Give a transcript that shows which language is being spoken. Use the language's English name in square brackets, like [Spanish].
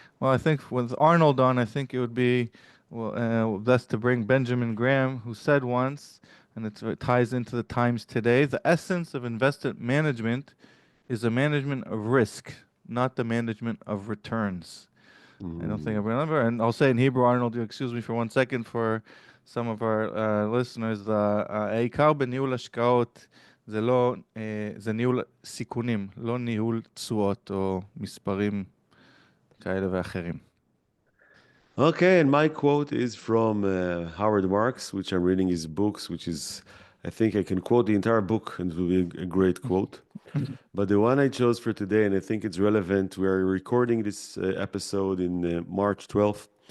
[English] Well, I think with Arnold on, I think it would be best to bring Benjamin Graham, who said once, and it ties into the times today. The essence of investment management is the management of risk, not the management of returns. I don't think I Mm, remember. And I'll say in Hebrew, Arnold, you excuse me for 1 second for some of our listeners. [Hebrew] העיקר בניהול השקעות זה ניהול סיכונים, לא ניהול תשואות או מספרים כאלה ואחרים. [English] Okay, and my quote is from Howard Marks, which I'm reading his books, which is, I think I can quote the entire book and it will be a great quote. But the one I chose for today, and I think it's relevant, we are recording this episode in March 12th.